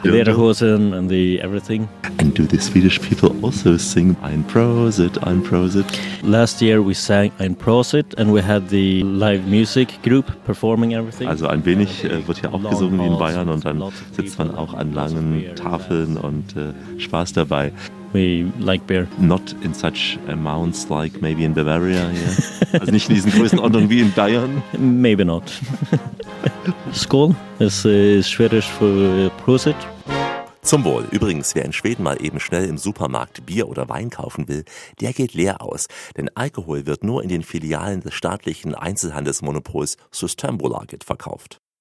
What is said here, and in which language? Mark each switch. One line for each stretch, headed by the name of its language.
English: Lederhosen and the everything. And do the Swedish people also sing
German: ein Prosit, ein Prosit?
English: Prosit? Last year we sang Ein Prosit and we had the live music group performing everything.
German: Also ein wenig wird hier auch gesungen wie in Bayern und dann sitzt man auch an langen Tafeln und Spaß dabei.
English: We like beer. Not in such amounts like maybe in Bavaria. Yeah.
German: Also nicht in diesen Größenordnungen wie in Bayern.
English: Maybe not.
German: Skål ist schwedisch für Prosit. Zum Wohl. Übrigens, wer in Schweden mal eben schnell im Supermarkt Bier oder Wein kaufen will, der geht leer aus. Denn Alkohol wird nur in den Filialen des staatlichen Einzelhandelsmonopols Systembolaget verkauft.